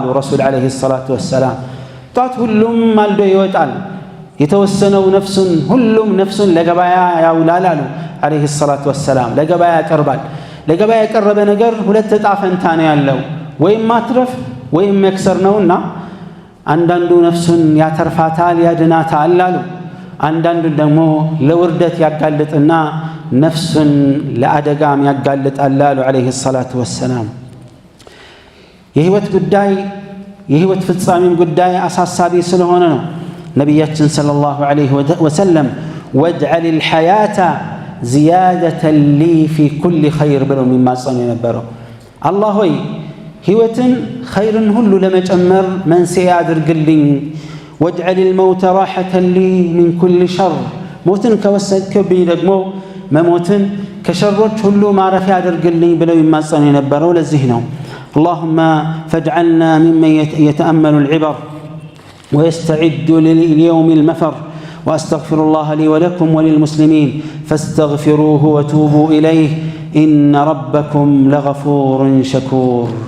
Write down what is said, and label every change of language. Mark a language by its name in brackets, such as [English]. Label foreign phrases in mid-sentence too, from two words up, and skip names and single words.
[Amharic] ረሱል [Arabic] عليه الصلاة والسلام። [Amharic] ጧት ሁሉም ማልዶ ይወጣል፣ የተወሰነው ሁሉም ነፍሱን ለገበያ ያውላል አሉ [Arabic] عليه الصلاة والسلام። [Amharic] ለገበያ ያቀርባል። ለገበያ የቀረበ ነገር ሁለት ዕጣ ፈንታ ነው ያለው፣ ወይም ማትረፍ ወይም መክሰር ነውና አንዳንዱ ነፍሱን ያተርፋታል ያድናታል አሉ። አንዳንዱ ደግሞ ለውርደት ያጋልጥና ነፍሱን ለአደጋም ያጋልጣል አሉ [Arabic] عليه الصلاة والسلام። [Amharic] የህይወት ጉዳይ የህይወት ፍጻሜም ጉዳይ አሳሳቢ ስለሆነ ነው ነቢያችን [Arabic] صلى الله عليه وسلم واجعل الحياة زيادة لي في كل خير [Amharic] ብለው የሚማጸኑ የነበረው አላህ ሆይ ህይወትን ኸይርን ሁሉ ለመጨመር መንስኤ አድርግልኝ። [Arabic] واجعل الموت راحة لي من كل شر [Amharic] ሞትን ከወሰድክብኝ ደግሞ መሞትን ከሸሮች ሁሉ ማረፊያ አድርግልኝ ብለው ይማጸኑ የነበረው ለዚህ ነው። [Arabic] اللهم فاجعلنا ممن يتأمل العبر ويستعد لليوم المفر وأستغفر الله لي ولكم وللمسلمين فاستغفروه وتوبوا إليه إن ربكم لغفور شكور.